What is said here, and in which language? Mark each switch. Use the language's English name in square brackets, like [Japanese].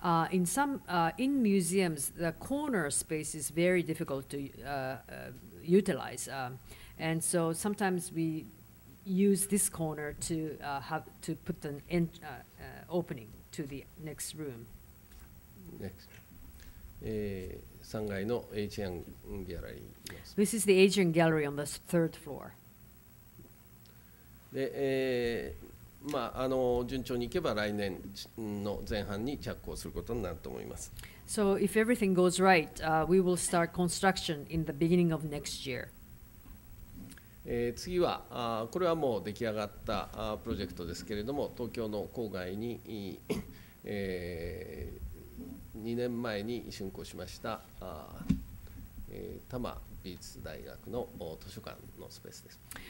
[English] In museums, the corner space is very difficult to utilize, and so sometimes we use this corner to put an opening to the next room. Next. [Japanese] 3階のエイジアンギャラリーです。 [English] This is the Asian gallery on the third floor. [Japanese] で、順調にいけば来年の前半に着工することになると思います。 [English] So if everything goes right, we will start construction in the beginning of next year. [Japanese] 次はこれはもう出来上がったプロジェクトですけれども、東京の郊外に、2年前に竣工しました多摩美術大学の図書館のスペースです。